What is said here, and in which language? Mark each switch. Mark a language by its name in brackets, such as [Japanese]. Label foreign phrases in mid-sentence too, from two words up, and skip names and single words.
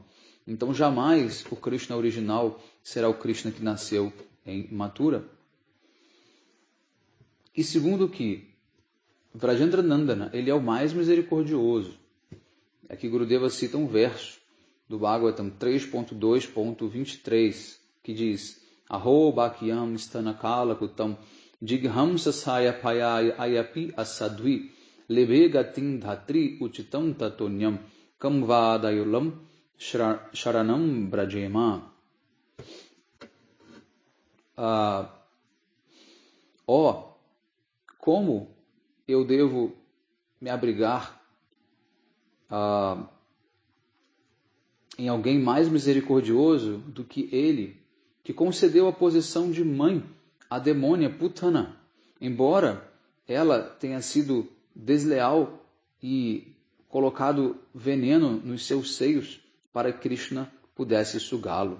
[Portuguese] Então jamais o Krishna original será o Krishna que nasceu em Mathura. E segundo que Brajendra Nandana, ele é o mais misericordioso. Aqui Gurudeva cita um verso do Bhagavatam 3.2.23 que diz: [Sanskrit] अहो भक्यम् स्तनकाल कुटम् जिघांस सय पय अयपि असद्वि लेबे गतिन् धात्रि उचितम् ततोन्यम् कम्वदयुलम् शरणम् व्रजेम. [Portuguese] Como eu devo me abrigar em alguém mais misericordioso do que ele, que concedeu a posição de mãe à demônia Putana, embora ela tenha sido desleal e colocado veneno nos seus seios para que Krishna pudesse sugá-lo.